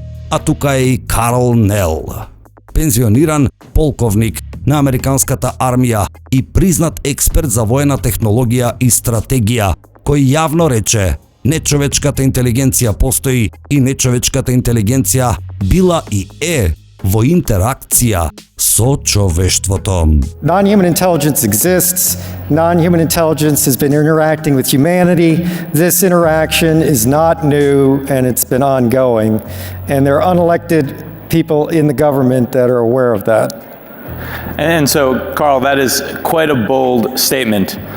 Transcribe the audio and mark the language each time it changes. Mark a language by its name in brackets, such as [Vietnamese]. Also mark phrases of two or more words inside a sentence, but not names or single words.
[Macedonian] А тука е и Карл Нел, пензиониран полковник на американската армија и признат експерт за воена технологија и стратегија, кој јавно рече: нечовечката интелигенција постои и нечовечката интелигенција била и е во интеракција со човештвото. [English] Non-human intelligence exists. Non-human intelligence has been interacting with humanity. This interaction is not new and it's been ongoing. And there are unelected people in the government that are aware of that. And so, Carl, that is quite a bold statement.